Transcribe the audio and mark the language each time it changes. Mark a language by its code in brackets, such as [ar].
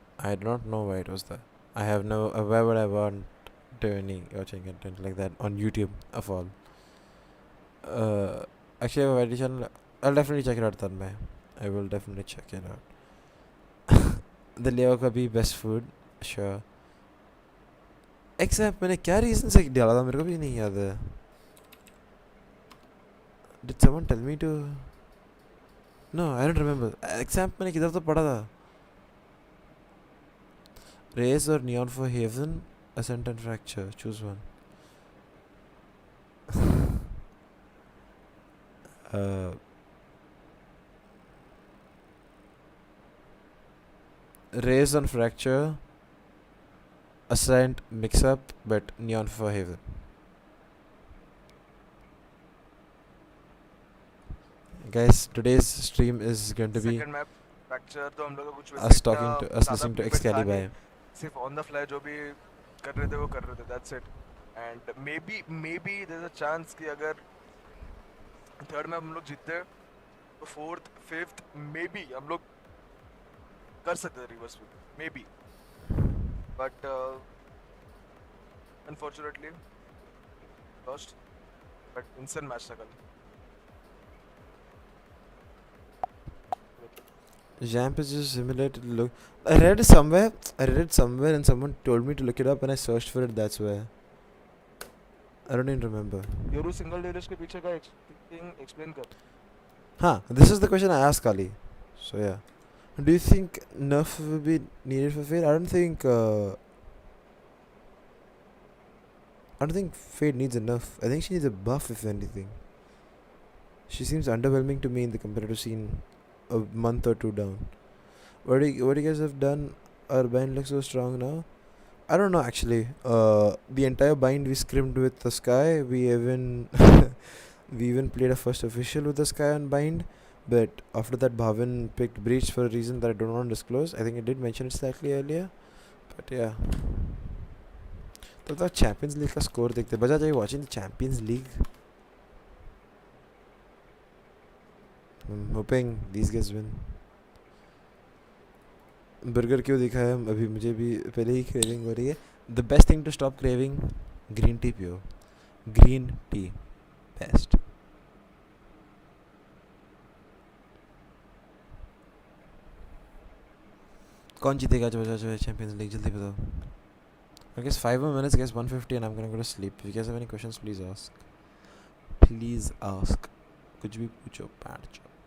[en] I do not know why it was there. I have no. Why would I want to any watching content like that on YouTube of all? Actually, I have a YT channel. I'll definitely check it out. Tanmay. I will definitely check it out. The Leo [hi] का भी [en] best food, sure. [hi] Except मैंने क्या reason से डाला था मेरे को भी नहीं याद है. [en] Did someone tell me to? No, I don't remember. [hi] Except मैंने किधर तो पढ़ा था. [en] Raise or Neon for Haven, Ascent and Fracture. Choose one. Raise on Fracture, Ascent mix up, but Neon for Haven. Guys, today's stream is going to be Second map fracture [hi] तो हम लोग को कुछ [en] us talking to us listening to Excalibur. [hi] सिर्फ [en] on the fly [hi] जो भी कर रहे थे वो कर रहे थे. [en] That's it. And maybe there's a chance [hi] कि अगर [en] third map [hi] हम लोग जीतते तो [en] fourth, fifth maybe [hi] हम लोग कर सकते थे [en] reverse sweep. Maybe. But unfortunately lost. But instant match [hi] था कल. [en] Jamp is just simulated look. I read it somewhere and someone told me to look it up and I searched for it, that's where. I don't even remember. Yoru single damage के पीछे का explain कर. This is the question I asked Kali. So yeah. Do you think nerf will be needed for Fade? I don't think Fade needs a nerf. I think she needs a buff if anything. She seems underwhelming to me in the competitive scene a month or two down. What do you guys have done? Our bind looks so strong now. I don't know actually. The entire bind we scrimmed with the Sky. We even played a first official with the Sky on bind. But after that, Bhavin picked Breach for a reason that I don't want to disclose. I think I did mention it slightly earlier. But yeah. [hi] तो [en] Champions League [hi] का [en] score [hi] देखते. [en] Bajaj, are you watching the Champions League? I'm hoping these guys win. [hi] Burger क्यों दिखाया? अभी मुझे भी पहले ही craving हो रही है. [en] The best thing to stop craving, green tea [hi] पियो. [en] Green tea, best. [hi] कौन जीतेगा जो Champions League जल्दी बताओ. [en] I guess 5 more minutes, I guess 150 and I'm gonna go to sleep. If you guys have any questions, please ask. Please ask. [hi] कुछ भी पूछो, पाँच.